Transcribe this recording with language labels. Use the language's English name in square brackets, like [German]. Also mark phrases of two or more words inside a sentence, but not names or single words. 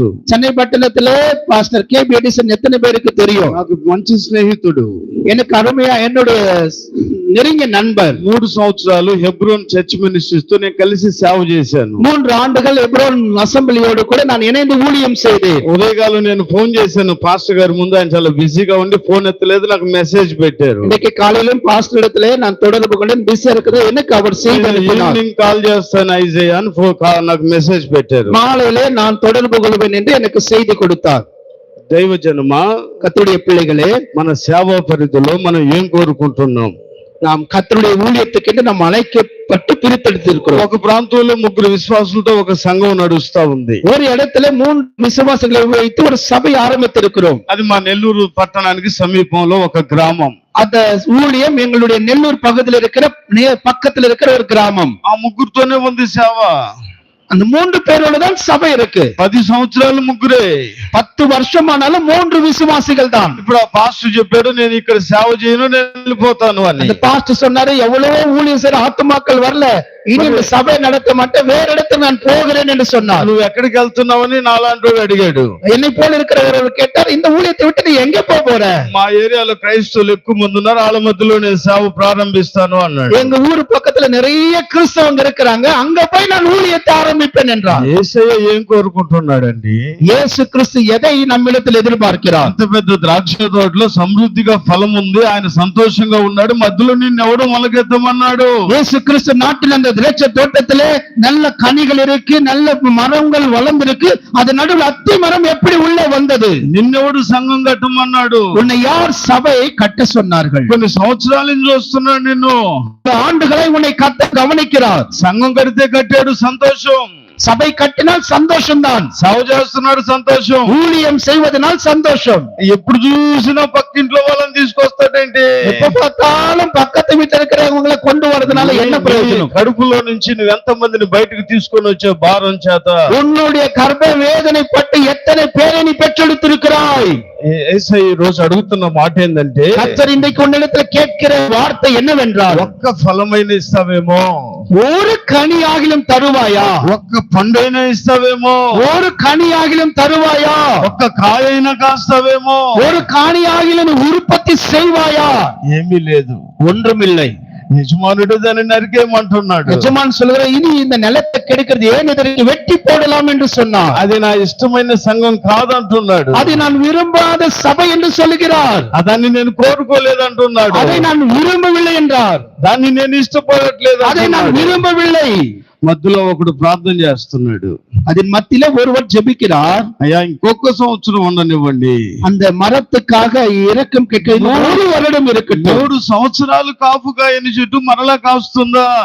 [Tamil] சென்னை பட்டணத்திலே பாஸ்டர் கேபி எடிசன் எத்தனை பேருக்கு தெரியும்? [Telugu] నాకు మంచి స్నేహితుడు, [Tamil] எனக்கு அருமையா என்னுடைய நெருங்கிய நண்பர். [Telugu] 3 సంవత్సరాలు హెబ్రోన్ చర్చ్ మినిస్ట్రీస్ తో నేను కలిసి సేవ చేశాను. [Tamil] 3 ஆண்டுகள் எப்ரோன் அசெம்பிளியோடு கூட நான் இணைந்து ஊழியம் செய்தேன். [Telugu] ఉదయకాలం నేను ఫోన్ చేశాను పాస్టర్ గారి ముందు, ఆయన చాలా బిజీగా ఉండి ఫోన్ ఎత్తలేదు, నాకు మెసేజ్ పెట్టారు. [Tamil] இன்னைக்கு காலையிலும் பாஸ்டர் இடத்திலே நான் தொடர்பு கொண்டேன், பிஸியா இருக்குது, எனக்கு அவர் செய்தி அனுப்பினார். [English] evening call [Telugu] చేస్తాను ఐజయ్య అని నాకు మెసేజ్ పెట్టారు. [Tamil] மாலையிலே நான் தொடர்பு கொள்வேன் என்று எனக்கு செய்தி கொடுத்தார். [Telugu] దైవ జనమా, [Tamil] கர்த்தருடைய பிள்ளைகளே, [Telugu] మన సేవా పరిధిలో మనం ఏం కోరుకుంటున్నాం? [Tamil] நாம் கர்த்தருடைய ஊழியத்துக்கு நாம் அழைக்கப்பட்டு பிரித்தெடுத்திருக்கிறோம். [Telugu] ఒక ప్రాంతంలో 3 విశ్వాసులతో ఒక సంఘం నడుస్తా ఉంది. [Tamil] ஒரு இடத்துல 3 விசுவாசிகளை வைத்து ஒரு சபை ஆரம்பித்திருக்கிறோம். [Telugu] అది మా నెల్లూరు పట్టణానికి సమీపంలో ఒక గ్రామం. [Tamil] அந்த ஊழியம் எங்களுடைய நெல்லூர் பகுதியில் இருக்கிற பக்கத்தில் இருக்கிற ஒரு கிராமம். [Telugu] ఆ ముగ్గురుతోనే ఉంది సేవ. [Tamil] அந்த 3 பேரோட தான் சபை இருக்கு. [Telugu] 10 సంవత్సరాలు ముగ్గురే. [Tamil] 10 10 வருஷமானாலும் 3 விசுவாசிகள் தான். [Telugu] ఇప్పుడు ఆ పాస్టర్ చెప్పాడు నేను ఇక్కడ సేవ చేయను నేను వెళ్ళిపోతాను అని. [Tamil] அந்த பாஸ்டர் சொன்னாரு எவ்வளவோ ஊழியம் செய்யற ஆத்துமாக்கள் வரல, இனி இந்த சபை நடத்த மாட்டேன், வேற இடத்துக்கு நான் போகிறேன் என்று சொன்னார். [Telugu] నువ్వు ఎక్కడికి వెళ్తున్నావని నాలాంటి అడిగాడు. [Tamil] என்னை போல இருக்கிறவர் கேட்டார், இந்த ஊழியத்தை விட்டு நீ எங்க போற? [Telugu] మా ఏరియాలో క్రైస్తవులు ఎక్కువ మంది ఉన్నారు, వాళ్ళ మధ్యలో నేను సేవ ప్రారంభిస్తాను అన్నాడు. [Tamil] எங்க ஊர் பக்கத்துல நிறைய கிறிஸ்தவங்க இருக்கிறாங்க, அங்க போய் நான் ஊழியத்தை ஆரம்பிப்பேன் என்றார். [Telugu] యేసయ్య ఏం కోరుకుంటున్నాడండి? [Tamil] இயேசு கிறிஸ்து எதை நம்மிடத்தில் எதிர்பார்க்கிறார்? [Telugu] అంత పెద్ద ద్రాక్ష తోటలో సమృద్ధిగా ఫలం ఉంది, ఆయన సంతోషంగా ఉన్నాడు, మధ్యలో నిన్ను ఎవడు మొలకెత్తమన్నాడు? [Tamil] இயேசு கிறிஸ்து நாட்டில் அந்த திராட்சை தோட்டத்திலே நல்ல கனிகள் இருக்கு, நல்ல மரங்கள் வளர்ந்திருக்கு, அது நடுவில் அத்தி மரம் எப்படி உள்ள வந்தது? [Telugu] నిన్నెవడు సంఘం కట్టమన్నాడు? [Tamil] உன்னை யார் சபையை கட்ட சொன்னார்கள்? [Telugu] కొన్ని సంవత్సరాల నుంచి వస్తున్నాడు నిన్ను, [Tamil] ஆண்டுகளை உன்னை கத்த கவனிக்கிறார். [Telugu] సంఘం కడితే కట్టాడు సంతోషం, [Tamil] சபை கட்டினால் சந்தோஷம்தான், [Telugu] సేవ చేస్తున్నాడు సంతోషం, [Tamil] ஊழியம் செய்வதனால் சந்தோஷம். [Telugu] ఎప్పుడు చూసినా పక్కింట్లో వాళ్ళని తీసుకొస్తాడేంటి? [Tamil] எப்ப பார்த்தாலும் பக்கத்து வீட்டுல இருக்கிறவங்களை கொண்டு வரதுனால என்ன பிரயோஜனம்? [Telugu] కడుపులో నుంచి నువ్వు ఎంత మందిని బయటకు తీసుకొని వచ్చే భారం చేత [Tamil] உன்னுடைய கர்ப்ப வேதனைப்பட்டு எத்தனை பேரை நீ பெற்றெடுத்திருக்கிறாய்? [Telugu] యేసయ్య ఈ రోజు అడుగుతున్న మాట ఏంటంటే, [Tamil] கர்த்தர் இன்றைக்கு உன்னிடத்துல கேட்கிற வார்த்தை என்னவென்றால், [Telugu] ఒక్క ఫలమైన ఇస్తావేమో, [Tamil] ஒரு கனியாகிலும் தருவாயா? [Telugu] ఒక్క పండైనా ఇస్తావేమో, [Tamil] ஒரு கனியாகிலும் தருவாயா? [Telugu] ఒక్క కాయైనా కాస్తావేమో, [Tamil] ஒரு காணியாகிலும் உற்பத்தி செய்வாயா? [Telugu] ఏమీ లేదు. [Tamil] ஒன்றுமில்லை. [Telugu] యజమానుడు దాన్ని నరికేయమంటున్నాడు. [Tamil] எஜமான் சொல்கிற, இனி இந்த நிலத்தை கெடுக்கிறது ஏன், இதற்கு வெட்டி போடலாம் என்று சொன்னார். [Telugu] అది నా ఇష్టమైన సంఘం కాదంటున్నాడు. [Tamil] அதை நான் விரும்பாத சபை என்று சொல்லுகிறார். [Telugu] దాన్ని నేను కోరుకోలేదంటున్నాడు. [Tamil] அதை நான் விரும்பவில்லை என்றார். [Telugu] దాన్ని నేను ఇష్టపడట్లేదు [Tamil] அதை நான் [Telugu] అంటున్నాడు. [Tamil] விரும்பவில்லை. [Telugu] మధ్యలో ఒకడు ప్రార్థన చేస్తున్నాడు, [Tamil] அதன் மத்தியில ஒருவர் ஜெபிக்கிறார், [Telugu] అయ్యా ఇంకొక సంవత్సరం ఉండనివ్వండి, [Tamil] அந்த மரத்துக்காக இரக்கம் கேட்க 100 வருடம் இருக்கட்டும். [Telugu] 3 సంవత్సరాలు కాపు కాయని చెట్టు మరలా కాస్తుందా?